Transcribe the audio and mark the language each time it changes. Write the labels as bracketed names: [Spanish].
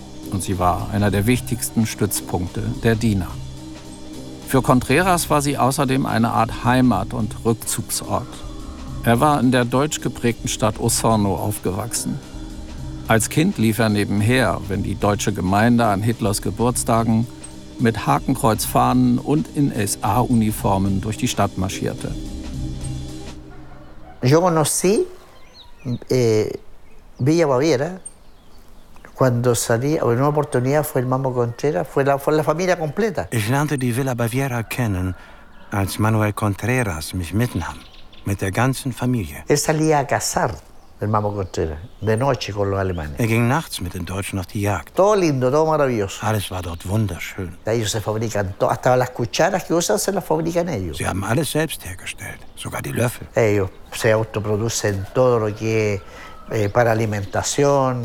[German] Und sie war einer der wichtigsten Stützpunkte der DINA. Für Contreras war sie außerdem eine Art Heimat- und Rückzugsort. Er war in der deutsch geprägten Stadt Osorno aufgewachsen. Als Kind lief er nebenher, wenn die deutsche Gemeinde an Hitlers Geburtstagen mit Hakenkreuzfahnen und in SA-Uniformen durch die Stadt marschierte. [Spanish] Yo conocí Villa Baviera cuando salí. Una oportunidad fue el Mamo Contreras, fue la familia completa. [German] Ich lernte die Villa Baviera kennen, als Manuel Contreras mich mitnahm, mit der ganzen Familie. [Spanish] Él salía a cazar, el Mamo Contreras, de noche con los alemanes. [German] Er ging nachts mit den Deutschen auf die Jagd. [Spanish] Todo lindo, todo maravilloso. [German] Alles war dort wunderschön. [Spanish] Ellos se fabrican todo, hasta las cucharas que usan se las fabrican ellos. [German] Sie haben alles selbst hergestellt, sogar die Löffel. [Spanish] Ellos se autoproducen todo lo que para alimentación.